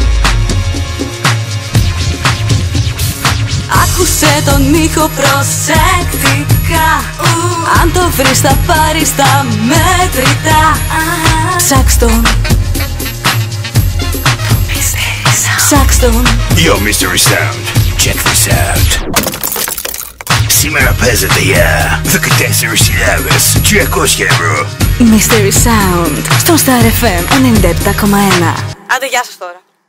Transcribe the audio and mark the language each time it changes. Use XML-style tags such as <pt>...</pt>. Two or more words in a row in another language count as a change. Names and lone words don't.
<el>Άκουσε τον ήχο προσεκτικά. Αν το βρεις θα πάρεις τα μέτρητα. Ψάξ' τον, ψάξ' τον.</el> <en>Yo, Mystery Sound, check this out.</en> <el>Σήμερα παίζεται για 14 συλλάβες, 300 ευρώ. Mystery Sound, στον Star FM 97,1. Άντε, γεια σας τώρα.</el>